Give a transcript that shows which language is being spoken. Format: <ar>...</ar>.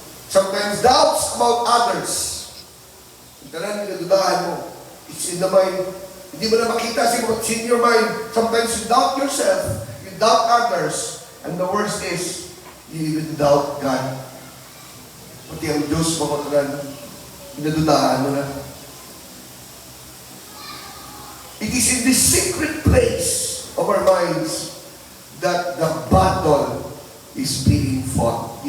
<en>Sometimes doubts about others.</en> <hil>Ang tanan nagadudahan mo.</hil> <en>It's in the mind.</en> <hil>Hindi mo na makita siguro.</hil> <en>It's in your mind. Sometimes you doubt yourself. You doubt others. And the worst is, you even doubt God.</en> <hil>Pati ang Diyos, kapatulan, inadudahan mo na.</hil> <en>It is in this secret place of our minds that the battle is being fought.</en>